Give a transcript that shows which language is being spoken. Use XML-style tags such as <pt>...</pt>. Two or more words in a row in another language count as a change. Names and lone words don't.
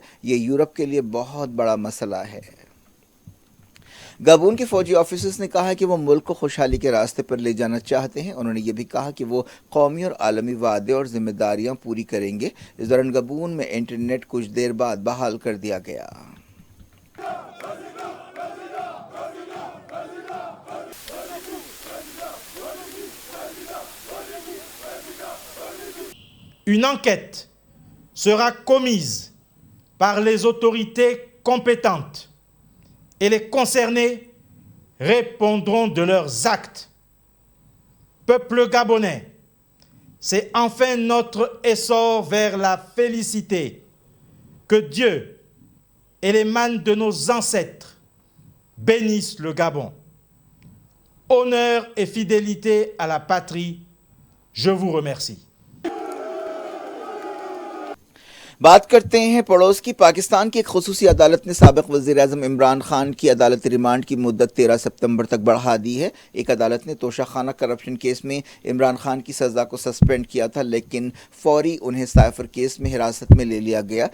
<ur>یہ یورپ کے لیے بہت بڑا مسئلہ ہے۔ گبون کے فوجی آفیسرز نے کہا ہے کہ وہ ملک کو خوشحالی کے راستے پر لے جانا چاہتے ہیں. انہوں نے یہ بھی کہا کہ وہ قومی اور عالمی وعدے اور ذمہ داریاں پوری کریں گے. اس دوران گبون میں انٹرنیٹ کچھ دیر بعد بحال کر دیا گیا.</ur> <fr>Une enquête sera commise par les autorités compétentes et les concernés répondront de leurs actes. Peuple gabonais, c'est enfin notre essor vers la félicité. Que Dieu et les mânes de nos ancêtres bénissent le Gabon. Honneur et fidélité à la patrie, je vous remercie.</fr> <ur>بات کرتے ہیں پڑوس کی. پاکستان کی ایک خصوصی عدالت نے سابق وزیرِ اعظم عمران خان کی عدالتی ریمانڈ کی مدت 13 ستمبر تک بڑھا دی ہے. ایک عدالت نے توشہ خانہ کرپشن کیس میں عمران خان کی سزا کو سسپینڈ کیا تھا، لیکن فوری انہیں سائفر کیس میں حراست میں لے لیا گیا.</ur>